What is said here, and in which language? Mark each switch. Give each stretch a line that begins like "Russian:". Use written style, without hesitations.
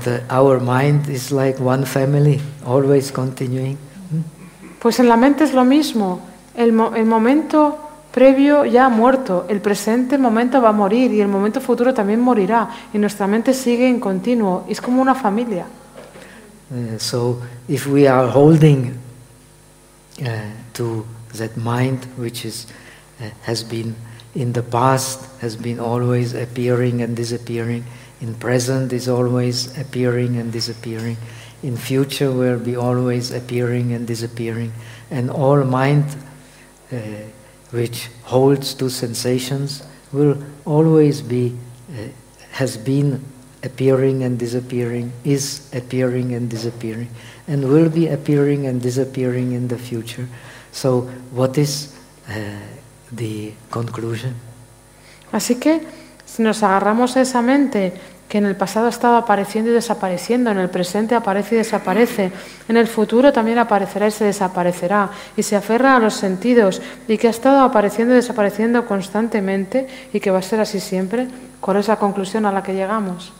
English: Our mind is like one family, always continuing.
Spanish: Pues en la mente es lo mismo. El momento previo ya ha muerto, el presente momento va a morir y el momento futuro también morirá y nuestra mente sigue en continuo, es como una familia.
English: So if we are holding to that mind which is has been in the past, has been always appearing and disappearing, in present is always appearing and disappearing, in future will be always appearing and disappearing, and all mind which holds to sensations will always be has been appearing and disappearing, is appearing and disappearing, and will be appearing and disappearing in the future. So what is the conclusion?
Spanish: Así que si nos agarramos a esa mente que en el pasado estaba apareciendo y desapareciendo, en el presente aparece y desaparece, en el futuro también aparecerá y se desaparecerá, y se aferra a los sentidos, y que ha estado apareciendo y desapareciendo constantemente, y que va a ser así siempre, ¿cuál es la conclusión a la que llegamos?